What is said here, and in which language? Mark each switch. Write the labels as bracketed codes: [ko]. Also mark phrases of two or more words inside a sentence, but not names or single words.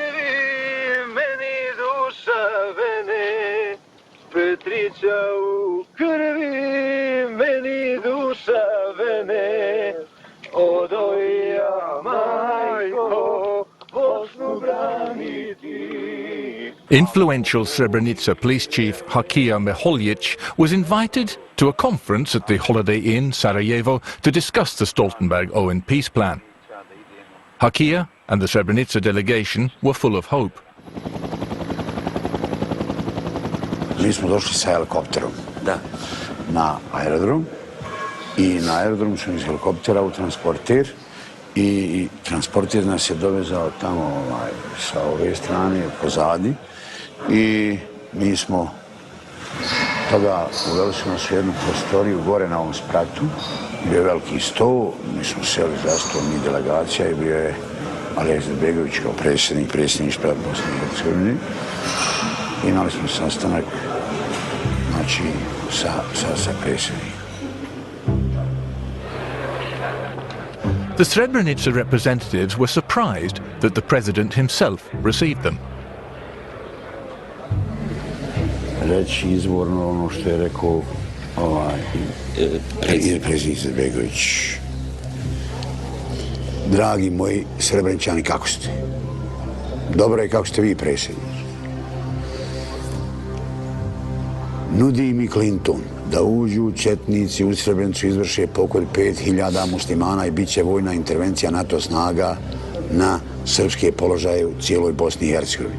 [bs] Petrića u krvi, meni duša vene, odojja majko, Bosnu braniti. [en] Influential Srebrenica police chief Hakija Meholjić was invited to a conference at the Holiday Inn, Sarajevo, to discuss the Stoltenberg-Owen peace plan. Hakija and the Srebrenica delegation were full of hope. [bs] Mi smo došli sa helikopterom na aerodrom i na aerodromu smo iz helikoptera u transporter i transporter nas je dovezao tamo sa ove strane pozadi i mi smo toga uveli su nas u jednu prostoriju gore na ovom spratu, bio je veliki sto, mi smo seli za sto, mi delegacija i bio je Alija Izetbegović kao predsjednik Bosne i Hercegovine. Imali smo sastanak sa predsjednikom. [en] The Srebrenica representatives were surprised that the president himself received them. [bs] Reći izvorno ono što je rekao predsjednik Izetbegović. Dragi moji Srebreničani, kako ste? Dobro je kako ste vi, predsjednik. Nudi mi Clinton da uđu četnici u Srebrenicu, izvrše pokolj 5000 muslimana i bit će vojna intervencija NATO snaga na srpske položaje u cijeloj Bosni i Hercegovini.